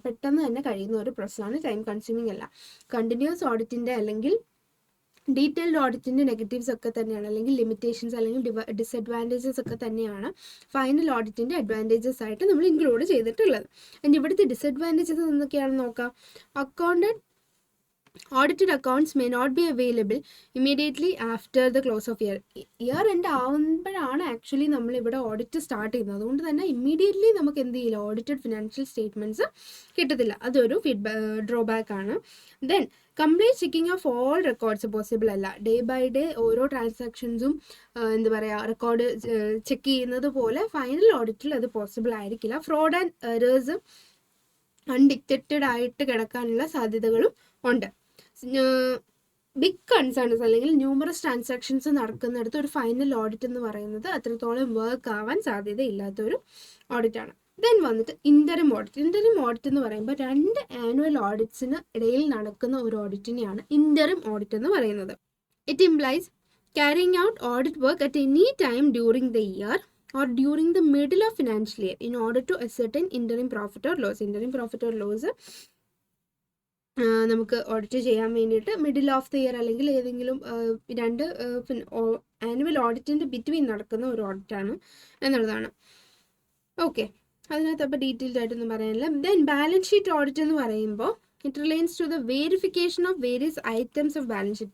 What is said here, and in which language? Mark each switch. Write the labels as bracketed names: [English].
[Malayalam] പെട്ടെന്ന് തന്നെ കഴിയുന്ന ഒരു പ്രോസസ്സാണ്, ടൈം കൺസ്യൂമിംഗ് അല്ല. കണ്ടിന്യൂസ് ഓഡിറ്റിൻ്റെ അല്ലെങ്കിൽ ഡീറ്റെയിൽഡ് ഓഡിറ്റിൻ്റെ നെഗറ്റീവ്സ് ഒക്കെ തന്നെയാണ്, അല്ലെങ്കിൽ ലിമിറ്റേഷൻസ് അല്ലെങ്കിൽ ഡിസഡ്വാൻറ്റേജസ് ഒക്കെ തന്നെയാണ് ഫൈനൽ ഓഡിറ്റിൻ്റെ അഡ്വാൻറ്റേജസ് ആയിട്ട് നമ്മൾ ഇൻക്ലൂഡ് ചെയ്തിട്ടുള്ളത്. ആൻഡ് ഇവിടുത്തെ ഡിസഡ്വാൻറ്റേജസ് എന്തൊക്കെയാണെന്ന് നോക്കാം. [English] Audited accounts may not be available immediately after the close of year. [Malayalam] Year end ആവുമ്പോഴാണ് actually നമ്മൾ ഇവിടെ ഓഡിറ്റ് സ്റ്റാർട്ട് ചെയ്യുന്നത്. അതുകൊണ്ട് തന്നെ ഇമ്മീഡിയറ്റ്ലി നമുക്ക് എന്ത് ചെയ്യില്ല, ഓഡിറ്റഡ് ഫിനാൻഷ്യൽ സ്റ്റേറ്റ്മെൻറ്റ്സ് കിട്ടത്തില്ല. അതൊരു ഡ്രോബാക്ക് ആണ്. Then [English] complete checking of all records [Malayalam] possible അല്ല. ഡേ ബൈ ഡേ ഓരോ ട്രാൻസാക്ഷൻസും എന്താ പറയുക റെക്കോർഡ് ചെക്ക് ചെയ്യുന്നത് പോലെ ഫൈനൽ ഓഡിറ്റിൽ അത് പോസിബിൾ ആയിരിക്കില്ല. ഫ്രോഡ് ആൻഡ് എറേഴ്സ് അൺഡിറ്റക്റ്റഡ് ആയിട്ട് കിടക്കാനുള്ള സാധ്യതകളും ഉണ്ട്. ബിഗ് കൺസേൺസ് അല്ലെങ്കിൽ ന്യൂമറസ് ട്രാൻസാക്ഷൻസ് നടക്കുന്നിടത്ത് ഒരു ഫൈനൽ ഓഡിറ്റ് എന്ന് പറയുന്നത് അത്രത്തോളം വർക്ക് ആവാൻ സാധ്യതയില്ലാത്തൊരു ഓഡിറ്റാണ്. ദെൻ വന്നിട്ട് ഇൻ്ററിം ഓഡിറ്റ്. ഇൻ്ററിം ഓഡിറ്റ് എന്ന് പറയുമ്പോൾ 2 ആനുവൽ ഓഡിറ്റ്സിന് ഇടയിൽ നടക്കുന്ന ഒരു ഓഡിറ്റിനെയാണ് ഇൻ്ററിം ഓഡിറ്റ് എന്ന് പറയുന്നത്. [English] It implies carrying out audit work at any time during the year or during the middle of financial year in order to ascertain interim profit or loss. Interim profit or loss [Malayalam] നമുക്ക് audit ചെയ്യാൻ വേണ്ടിയിട്ട് middle of the year അല്ലെങ്കിൽ ഏതെങ്കിലും 2 annual ഓഡിറ്റിൻ്റെ between നടക്കുന്ന ഒരു ഓഡിറ്റാണ് എന്നുള്ളതാണ്. Okay, അതിനകത്ത് അപ്പോൾ ഡീറ്റെയിൽഡ് ആയിട്ടൊന്നും പറയാനില്ല. ദെൻ ബാലൻസ് ഷീറ്റ് ഓഡിറ്റ് എന്ന് പറയുമ്പോൾ [English] It relates to the verification of various items of balance sheet.